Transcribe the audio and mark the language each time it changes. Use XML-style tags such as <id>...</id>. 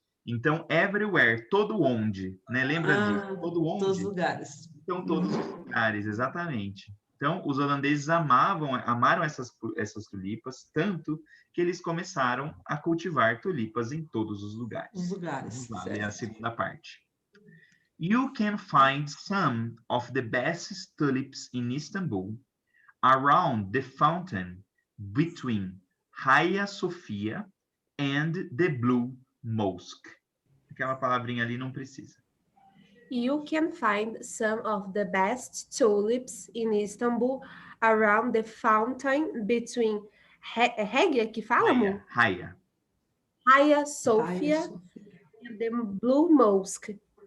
<pt>Então, everywhere, todo onde, né? Lembra disso? Todo onde? Todos os lugares. Então, todos os lugares, exatamente. Então, os holandeses amaram essas tulipas, tanto que eles começaram a cultivar tulipas em todos os lugares. Os lugares. Vamos lá, é a segunda parte.</pt> <en>You can find some of the best tulips in Istanbul around the fountain between Hagia Sophia and the blue mosque.</en> <pt>Aquela palavrinha ali não precisa.</pt> <en>You can find some of the best tulips in Istanbul around the fountain between Hagia,</en> <pt>que fala, amor?</pt> <en>Hagia. Hagia Sophia and the Blue Mosque.</en>